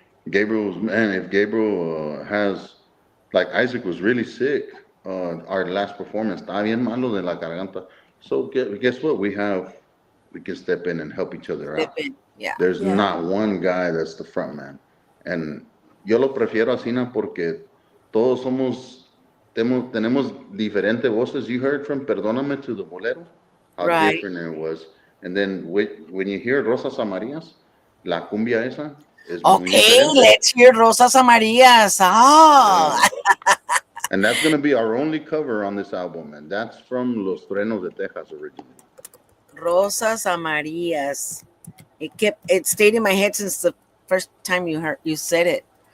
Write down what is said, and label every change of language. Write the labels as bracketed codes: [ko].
[en] Gabriel's man. If Gabriel has, like, Isaac was really sick. Our last performance, [es] está bien malo de la garganta. [en] So guess what? We can step in and help each other out. Yeah. There's Yeah. not one guy that's the front man. [es] And yo lo prefiero así, ¿no? Porque todos tenemos diferentes voces. [en] You heard from Perdóname to the Bolero, how Right. different it was. And then when you hear Rosas Amarillas, [es] la cumbia esa es muy [en] Okay, [es] diferente. [en] let's hear Rosas Amarillas. Yeah. And that's going to be our only cover on this album. And that's from Los Truenos de Texas originally. Rosas Amarillas. It stayed in my head since the first time you said it.